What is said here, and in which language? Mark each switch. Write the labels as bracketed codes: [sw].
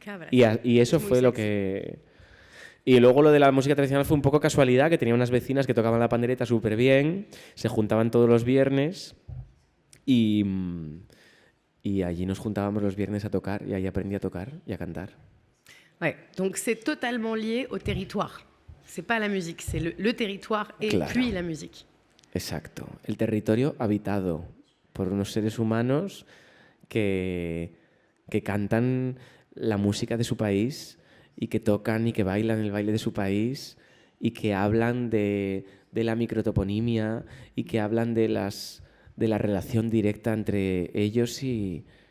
[es] Y eso fue lo que... Y luego lo de la música tradicional fue un poco casualidad, que tenía unas vecinas que tocaban la pandereta súper bien, se juntaban todos los viernes y allí nos juntábamos los viernes a tocar y ahí aprendí a tocar y a cantar. [fr] Ouais, donc c'est totalement lié au territoire. C'est pas la musique, c'est le territoire et [es] claro. [fr] Puis la musique. [es] Exacto, el territorio habitado por unos seres humanos que cantan la música de su país y que tocan y que bailan el baile de su país y que hablan de la microtoponimia y que hablan de la relación directa entre ellos y